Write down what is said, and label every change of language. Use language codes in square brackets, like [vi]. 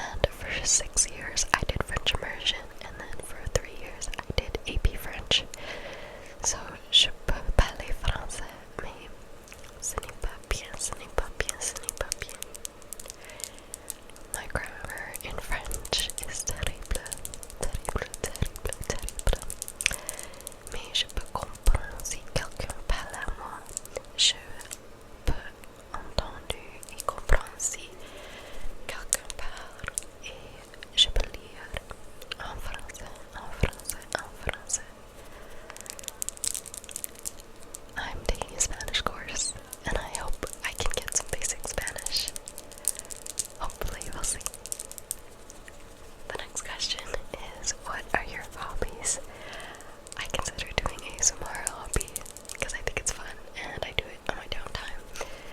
[en] for 6 years I did French immersion, and then for 3 years I did AP French. [fr] So je peux parler français, mais ce n'est pas bien, ce n'est pas bien, ce n'est pas bien. [en] My grammar in French is terrible, terrible, terrible, terrible. [fr] Mais je peux comprendre si quelqu'un parle à moi. Je peux entendre et comprendre si quelqu'un parle, et je peux lire en français, en français, en français. [en] I'm taking a Spanish course, and I hope I can get some basic Spanish. Hopefully, we'll see. The next question is, what are your hobbies? I consider doing ASMR a hobby because I think it's fun and I do it on my downtime.